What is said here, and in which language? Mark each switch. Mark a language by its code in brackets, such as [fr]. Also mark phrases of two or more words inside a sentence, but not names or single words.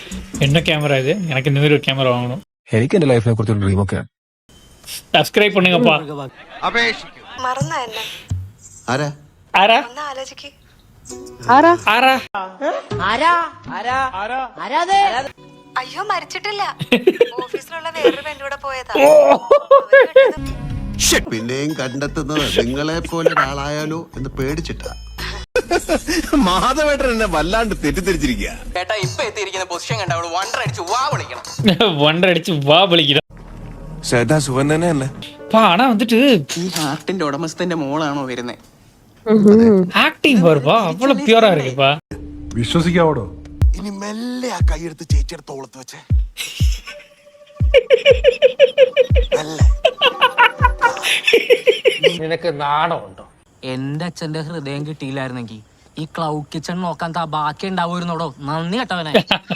[ta] என்ன கேமரா இது? எனக்கு இந்த மாதிரி ஒரு கேமரா வாங்கணும். [ml] എനിക്ക് എന്റെ ലൈഫിനെ കുറിച്ച് ഒരു ഡ്രീം ഒക്കെ [ta] സബ്സ്ക്രൈബ് பண்ணுங்கப்பா. [ml] മറന്ന എന്നെ ആരാ? ഒന്ന് ആലോചിക്ക്. ആരാ? അയ്യോ മരിച്ചിട്ടില്ല. ഓഫീസിലുള്ള വേറൊരു പെണ്ണൂടെ പോയതാ. പിന്നെയും കണ്ടെത്തുന്നത് നിങ്ങളെ പോലെ ഒരാളായാലോ എന്ന് പേടിച്ചിട്ടാ. മാധവേട്ടൻ എന്നെ വല്ലാണ്ട് തെറ്റിദ്ധരിച്ചിരിക്കുക. ചേട്ടാ ഇപ്പൊ എത്തിയിരിക്കുന്ന പൊസിഷൻ കണ്ട അവള് വണ്ടർ അടിച്ച് വാ വിളിക്കണം. വണ്ടർ അടിച്ച് വാ വിളിക്കണം. ചേട്ടാ സുഖം തന്നെ അല്ലേ? [ta] ആണാ வந்துட்டு [ml] ഈ ഹാർട്ടിന്റെ ഉടമസ്ഥന്റെ മോളാണോ വരുന്നേ? [ta] ആക്ടിങ് வருவா அவ்வளவு பியூரா இருக்குப்பா. [ml] വിശ്വസിക്കാവോ? ഇനി മെല്ലെ ആ കൈയെടുത്ത് ചേച്ചിയുടെ തോളത്ത് വെച്ചേ. നിനക്ക് നാണമുണ്ടോ? എന്റെ അച്ഛന്റെ ഹൃദയം കിട്ടിയില്ലായിരുന്നെങ്കിൽ ഈ ക്ലൗഡ് കിച്ചൺ നോക്കാൻ ബാക്കി ഉണ്ടാവുന്നോടോ.